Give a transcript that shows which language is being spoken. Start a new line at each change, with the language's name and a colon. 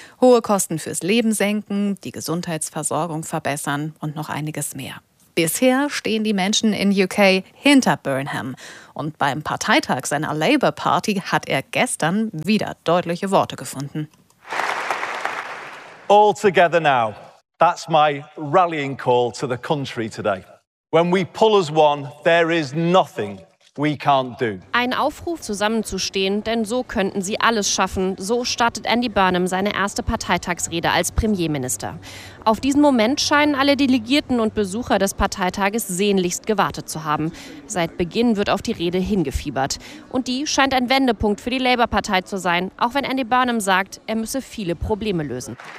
German: Hohe Kosten fürs Leben senken, die Gesundheitsversorgung verbessern und noch einiges mehr. Bisher stehen die Menschen in UK hinter Burnham. Und beim Parteitag seiner Labour Party hat er gestern wieder deutliche Worte gefunden.
English: All together now. That's my rallying call to the country today. When we pull as one, there is nothing we can't do.
German: Ein Aufruf, zusammenzustehen, denn so könnten sie alles schaffen. So startet Andy Burnham seine erste Parteitagsrede als Premierminister. Auf diesen Moment scheinen alle Delegierten und Besucher des Parteitages sehnlichst gewartet zu haben. Seit Beginn wird auf die Rede hingefiebert. Und die scheint ein Wendepunkt für die Labour-Partei zu sein, auch wenn Andy Burnham sagt, er müsse viele Probleme lösen.